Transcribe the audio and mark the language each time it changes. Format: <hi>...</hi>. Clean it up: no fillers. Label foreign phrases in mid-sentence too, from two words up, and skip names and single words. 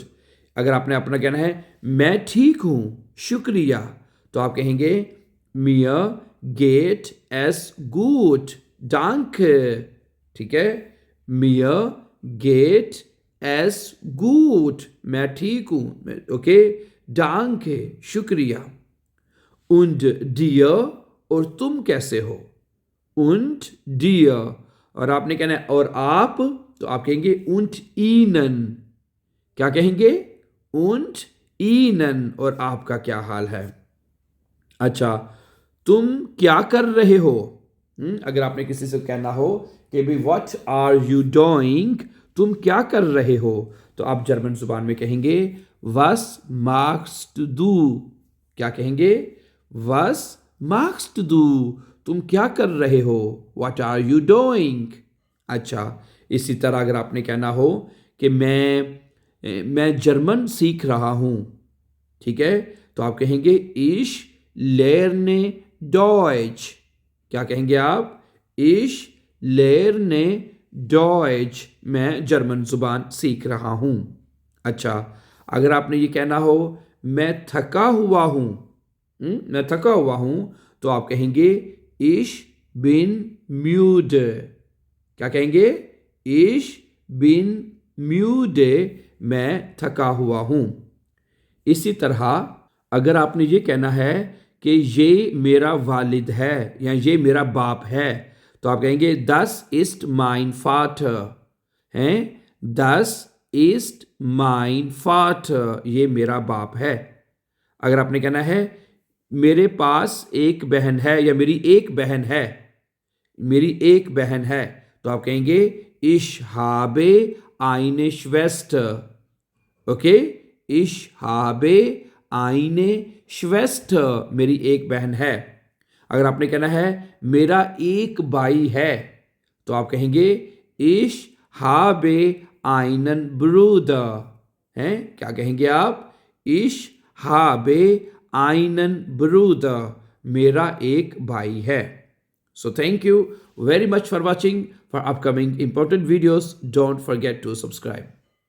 <hi>अगर आपने अपना कहना है मैं ठीक हूं शुक्रिया, तो आप कहेंगे</hi> <de>mir geht es gut</de> <hi>danke, ठीक है,</hi> <de>mir geht es gut,</de> <hi>मैं ठीक हूं, ओके, danke, शुक्रिया।</hi> <de>und dir,</de> <hi>और तुम कैसे हो,</hi> <de>und dir।</de> <hi>और आपने कहना है और आप, तो आप कहेंगे</hi> <de>und ihnen।</de> <hi>क्या कहेंगे?</hi> <de>und ihnen,</de> <hi>और आपका क्या हाल है। अच्छा, तुम क्या कर रहे हो। अगर आपने किसी से कहना हो कि भाई</hi> <en>what are you doing,</en> <hi>तुम क्या कर रहे हो, तो आप जर्मन जुबान में कहेंगे</hi> <de>was machst du।</de> <hi>क्या कहेंगे?</hi> <de>was machst du,</de> <hi>तुम क्या कर रहे हो,</hi> <en>what are you doing।</en> <hi>अच्छा, इसी तरह अगर आपने कहना हो कि मैं जर्मन सीख रहा हूं, ठीक है, तो आप कहेंगे</hi> <de>ich lerne Deutsch।</de> <hi>क्या कहेंगे आप?</hi> <de>ich lerne Deutsch,</de> <hi>मैं जर्मन जुबान सीख रहा हूं। अच्छा, अगर आपने ये कहना हो मैं थका हुआ हूं, मैं थका हुआ हूं, तो आप कहेंगे</hi> <de>ich bin müde।</de> <hi>क्या कहेंगे?</hi> <de>ich bin müde,</de> <hi>मैं थका हुआ हूं। इसी तरह अगर आपने ये कहना है कि ये मेरा वालिद है या ये मेरा बाप है, तो आप कहेंगे</hi> <de>das ist mein Vater,</de> <hi>हैं,</hi> <de>das ist mein Vater,</de> <hi>ये मेरा बाप है। अगर आपने कहना है मेरे पास एक बहन है या मेरी एक बहन है, मेरी एक बहन है, तो आप कहेंगे</hi> <de>ich habe eine Schwester,</de> <hi>ओके,</hi> <de>ich habe eine Schwester,</de> <hi>मेरी एक बहन है। अगर आपने कहना है मेरा एक भाई है, तो आप कहेंगे</hi> <de>ich habe einen Bruder।</de> <hi>हैं, क्या कहेंगे आप?</hi> <de>ich habe einen Bruder,</de> <hi>मेरा एक भाई है।</hi> <en>So thank you very much for watching. For upcoming important videos, don't forget to subscribe.</en>